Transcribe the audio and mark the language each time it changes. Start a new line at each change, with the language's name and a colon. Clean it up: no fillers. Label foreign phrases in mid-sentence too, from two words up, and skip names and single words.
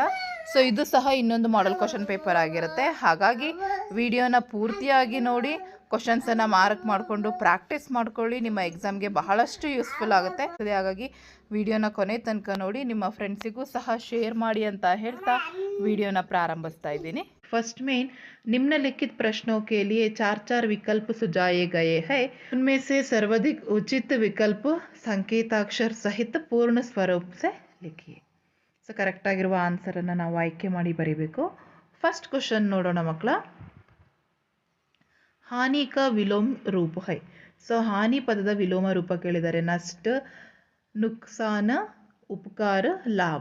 Kannada: ಸೊ ಇದು ಸಹ ಇನ್ನೊಂದು
English: model question paper
Kannada: ಆಗಿರುತ್ತೆ. ಹಾಗಾಗಿ ವಿಡಿಯೋನ ಪೂರ್ತಿಯಾಗಿ ನೋಡಿ, ಕ್ವಶನ್ಸನ್ನು ಮಾರ್ಕ್ ಮಾಡಿಕೊಂಡು ಪ್ರಾಕ್ಟೀಸ್ ಮಾಡ್ಕೊಳ್ಳಿ. ನಿಮ್ಮ ಎಕ್ಸಾಮ್ಗೆ ಬಹಳಷ್ಟು ಯೂಸ್ಫುಲ್ ಆಗುತ್ತೆ. ಹಾಗಾಗಿ ವಿಡಿಯೋನ ಕೊನೆ ತನಕ ನೋಡಿ, ನಿಮ್ಮ ಫ್ರೆಂಡ್ಸಿಗೂ ಸಹ ಶೇರ್ ಮಾಡಿ ಅಂತ ಹೇಳ್ತಾ ವಿಡಿಯೋನ ಪ್ರಾರಂಭಿಸ್ತಾ ಇದ್ದೀನಿ.
Hindi: फर्स्ट में निम्नलिखित प्रश्नों के लिए 4 विकल्प सुझाए गए हैं. उनमें से सर्वाधिक उचित विकल्प संकेताक्षर सहित पूर्ण स्वरूप से लिखिए.
Kannada: ಸೊ ಕರೆಕ್ಟ್ ಆಗಿರುವ ಆನ್ಸರನ್ನು ನಾವು ಆಯ್ಕೆ ಮಾಡಿ ಬರೀಬೇಕು.
English: first question
Kannada: ನೋಡೋಣ ಮಕ್ಕಳ.
Hindi: हानि का विलोम रूप है.
Kannada: ಸೊ ಹಾನಿ ಪದದ ವಿಲೋಮ ರೂಪ ಕೇಳಿದ್ದಾರೆ. ನಷ್ಟ, ನುಕ್ಸಾನ, ಉಪಕಾರ, ಲಾಭ.